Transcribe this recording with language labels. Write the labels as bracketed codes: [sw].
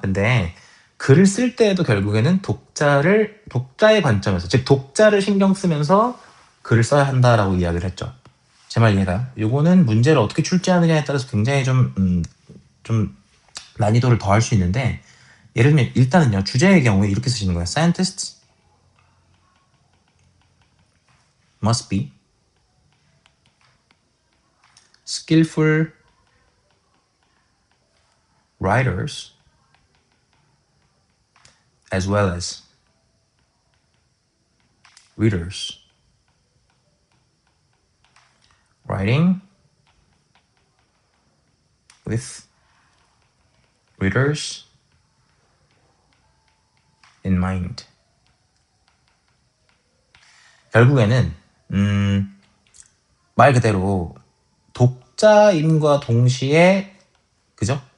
[ko] 근데 글을 쓸 때에도 결국에는 독자의 관점에서 즉 독자를 신경 쓰면서 글을 써야 한다라고 이야기를 했죠. 제 말 이해가요? 요거는 문제를 어떻게 출제하느냐에 따라서 굉장히 좀 난이도를 더할 수 있는데 예를 들면 일단은요 주제의 경우에 이렇게 쓰시는 거예요. [en] Scientists must be skillful writers as well as readers. Writing with readers in mind. [ko] 결국에는 말 그대로 독자임과 동시에 그죠?